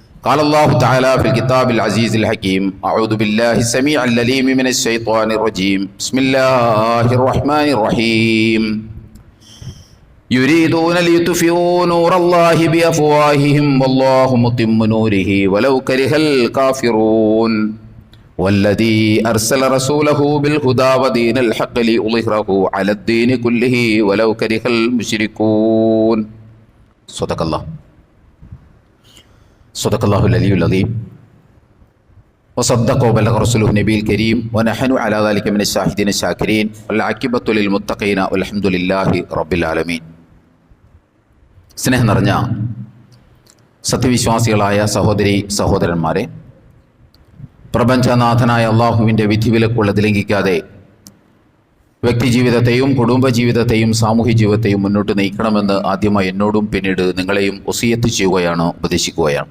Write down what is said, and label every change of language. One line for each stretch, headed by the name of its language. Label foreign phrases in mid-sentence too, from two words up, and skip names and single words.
Arabic: قال الله تعالى في الكتاب العزيز الحكيم أعوذ بالله السميع العليم من الشيطان الرجيم بسم الله الرحمن الرحيم يريدون ليطفئوا نور الله بأفواههم والله متم نوره ولو كره الكافرون والذي أرسل رسوله بالهدى ودين الحق ليظهره على الدين كله ولو كره المشركون صدق الله العلي العظيم وصدق وبلغ رسوله النبي الكريم ونحن على ذلك من الشاهدين الشاكرين والعاقبة للمتقين والحمد لله رب العالمين.
Malayalam: സ്നേഹം നിറഞ്ഞ സത്യവിശ്വാസികളായ സഹോദരി സഹോദരന്മാരെ, പ്രപഞ്ചനാഥനായ അള്ളാഹുവിൻ്റെ വിധിവിലക്കുള്ളത് ലംഘിക്കാതെ വ്യക്തിജീവിതത്തെയും കുടുംബജീവിതത്തെയും സാമൂഹ്യ ജീവിതത്തെയും മുന്നോട്ട് നയിക്കണമെന്ന് ആദ്യമായി എന്നോടും പിന്നീട് നിങ്ങളെയും വസിയത്ത് ചെയ്യുകയാണ്, ഉപദേശിക്കുകയാണ്.